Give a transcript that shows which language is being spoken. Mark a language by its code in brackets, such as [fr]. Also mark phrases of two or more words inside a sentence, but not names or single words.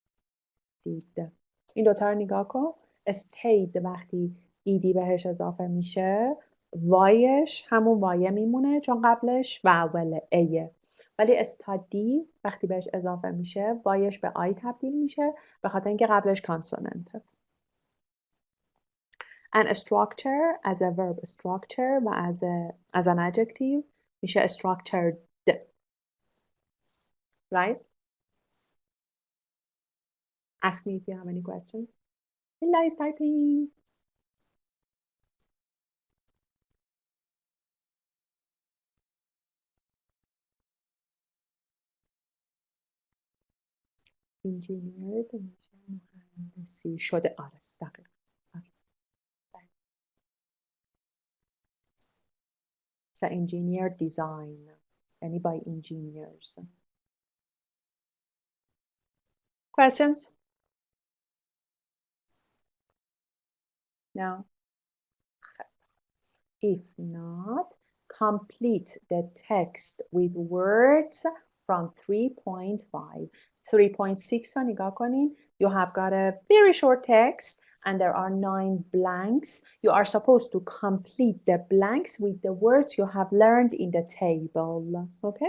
[fa] این دوتا رو نگاه کن. stayed وقتی ایدی بهش اضافه میشه وایش همون وایه میمونه چون قبلش واول ایه. ولی استادی وقتی بهش اضافه میشه وایش به آی تبدیل میشه به خاطر اینکه قبلش کانسوننته. [en] And structure as a verb structure و as an adjective میشه structured. Right? Ask me if you have any questions. Ella is typing. [fa] Engineered میشه مهندسی شده. آره دقیقا. آره. [en] So engineer design یعنی by engineers. Questions? No. If not, complete the text with words from 3.5. [fa] 3.6 رو نگاه کنین. [en] You have got a very short text and there are 9 blanks. You are supposed to complete the blanks with the words you have learned in the table. Okay?